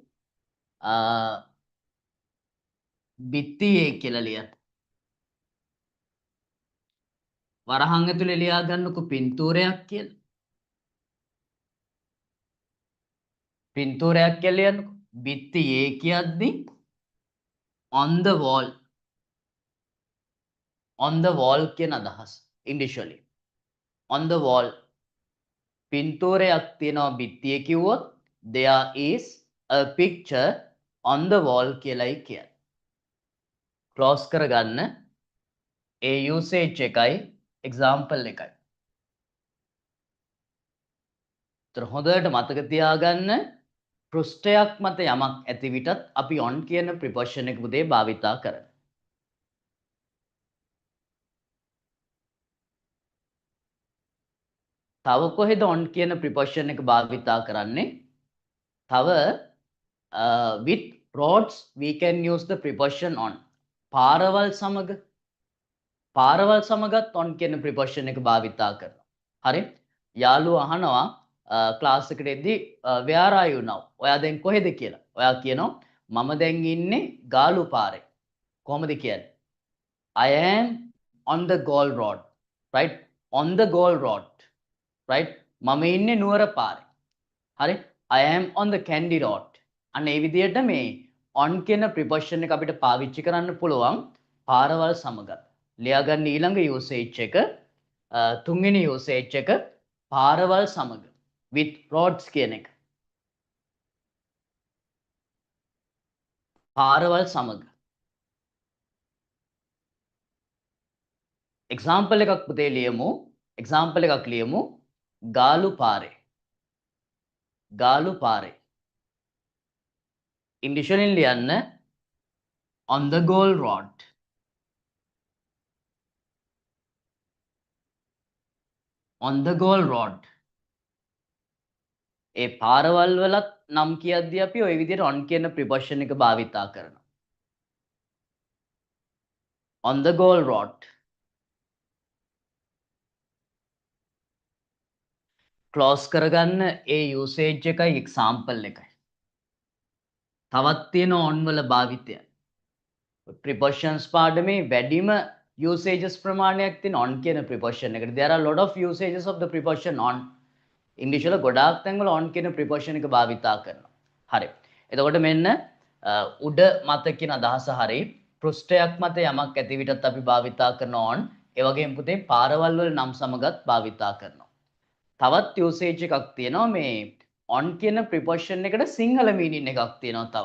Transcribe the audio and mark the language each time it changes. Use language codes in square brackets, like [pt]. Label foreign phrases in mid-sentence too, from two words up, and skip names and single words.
[si] බිත්තියේ කියලා ලියන්න. වරහන් ඇතුලේ ලියා ගන්නකො පින්තූරයක් කියලා. පින්තූරයක් කියලා ලියන්නකො. බිත්තියේ කියද්දි [en] on the wall. on the wall [si] කියන අදහස ඉංග්‍රීසි වලින්. [en] on the wall. [si] පින්තූරයක් තියෙනවා බිත්තියේ කිව්වොත් [en] there is a picture on the wall [si] කියලායි කියන්නේ. ක්ලෝස් කරගන්න ඒ usage එකයි example එකයි. ඒතර හොඳට මතක තියාගන්න පෘෂ්ඨයක් මත යමක් ඇති විටත් අපි on කියන preposition එක පුතේ භාවිතා කරනවා. තව කොහෙද on කියන preposition එක භාවිතා කරන්නේ? [en] තව with roads we can use the preposition on. [si] පාරවල් සමගත් on කියන preposition එක භාවිතා කරනවා. හරි? යාළුවා අහනවා ක්ලාස් එකට එද්දී [en] where are you now? [si] ඔයා දැන් කොහෙද කියලා. ඔයා කියනවා මම දැන් ඉන්නේ ගාලු පාරේ. කොහොමද කියන්නේ? [en] I am on the Gaul road. right? on the Gaul road. right? [si] මම ඉන්නේ නුවර පාරේ. හරි? [en] I am on the Kandy road. [si] අන්න ඒ විදිහට මේ on කියන preposition එක අපිට පාවිච්චි කරන්න පුළුවන් පාරවල් සමග. ලියාගන්න ඊළඟ usage එක තුන්වෙනි usage එක පාරවල් සමග [en] with roads [si] කියන එක. පාරවල් සමග. example එකක් පුතේ ලියමු. example එකක් ලියමු. ගාලු පාරේ. ගාලු පාරේ. English වලින් ලියන්න [en] on the goal road. on the goal road. [si] ඒ පාරවල් වලත් නම් කියද්දී අපි ওই විදිහට on කියන preposition එක භාවිතා කරනවා. [en] on the goal road. [si] close කරගන්න ඒ usage එකයි example එකයි. තවත් තියෙන on වල භාවිතය. prepositions පාඩමේ වැඩිම usages ප්‍රමාණයක් තියෙන on කියන preposition එකට. [en] There are a lot of usages of the preposition on. [si] English වල ගොඩාක් තැන්වල on කියන preposition එක භාවිතා කරනවා. හරි. එතකොට මෙන්න උඩ මත කියන අදහස හරි. පෘෂ්ඨයක් මත යමක් ඇති විටත් අපි භාවිතා කරන on. ඒ වගේම පුතේ පාරවල් වල නම් සමගත් භාවිතා කරනවා. තවත් usage එකක් තියෙනවා මේ on කියන preposition එකට සිංහල meaning එකක් තියෙනවා තව.